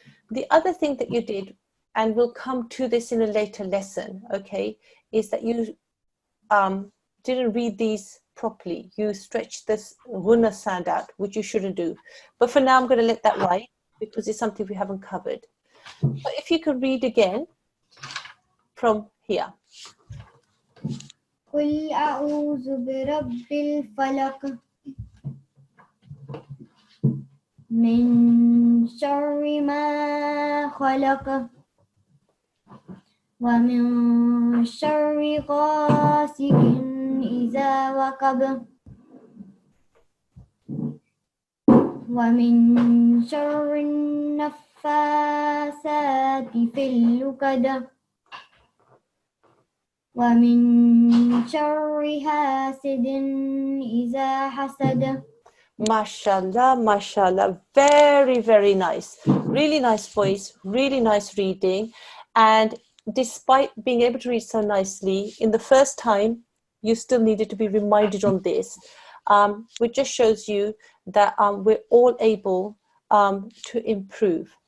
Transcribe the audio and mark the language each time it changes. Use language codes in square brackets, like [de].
[en] The other thing that you did, and we'll come to this in a later lesson, okay, is that you didn't read these properly. You stretch this ghunna sound out, which you shouldn't do. But for now, I'm going to let that ride because it's something we haven't covered. So if you could read again from here. [ar] قل أعوذ برب الفلق من شر ما خلق ومن شر غاسق إذا وقب ومن شر النفاثات في العقد ومن شر حاسد إذا حسد. [en] Mashallah, mashallah. Very, very nice. Really nice voice, really nice reading. And despite being able to read so nicely, in the first time, you still needed to be reminded on this, which just shows you that we're all able to improve.